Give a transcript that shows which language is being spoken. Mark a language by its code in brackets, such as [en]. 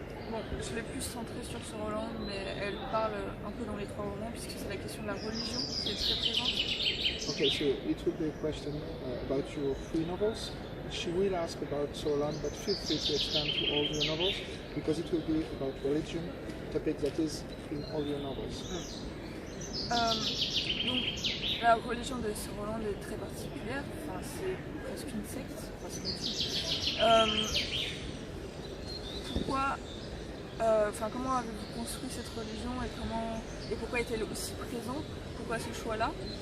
[fr] Bon, je l'ai plus centrée sur ce Roland, mais elle parle un peu dans les trois romans, puisque c'est la question de la religion qui est très présente. [en] Okay, so it would be a question about your three novels. she will ask about Solan, but feel free to expand to all your novels, because it will be about religion, topic that is in all your novels. [fr] Donc, la religion de Sir Roland est très particulière, enfin, c'est presque une secte, enfin, c'est comme si. Pourquoi, comment avez-vous construit cette religion et pourquoi est-elle aussi présente? Pourquoi ce choix-là?